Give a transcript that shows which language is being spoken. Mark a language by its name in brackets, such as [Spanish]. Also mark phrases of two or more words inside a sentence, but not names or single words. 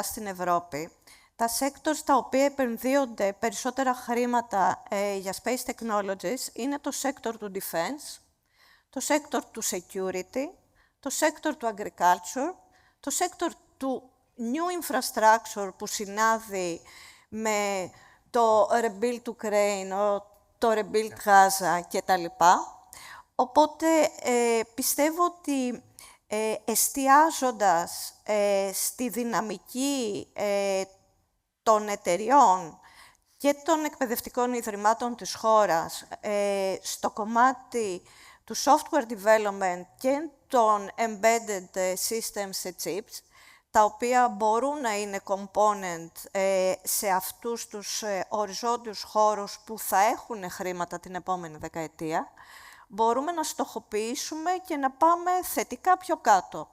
[Greek] στην Ευρώπη, τα sectors τα οποία επενδύονται περισσότερα χρήματα για [English] space technologies [Greek] είναι το sector του defense, το sector του security, το sector του agriculture, το sector του [English] new infrastructure [Greek] που συνάδει με το [English] rebuild Ukraine, [Greek] το [English] rebuild Gaza [Greek] κτλ. Οπότε πιστεύω ότι εστιάζοντας στη δυναμική των εταιριών και των εκπαιδευτικών ιδρυμάτων της χώρας στο κομμάτι του [English] software development [Greek] και των [English] embedded systems [Greek] σε chips, τα οποία μπορούν να είναι component σε αυτούς τους οριζόντιους χώρους που θα έχουν χρήματα την επόμενη δεκαετία, μπορούμε να στοχοποιήσουμε και να πάμε θετικά πιο κάτω.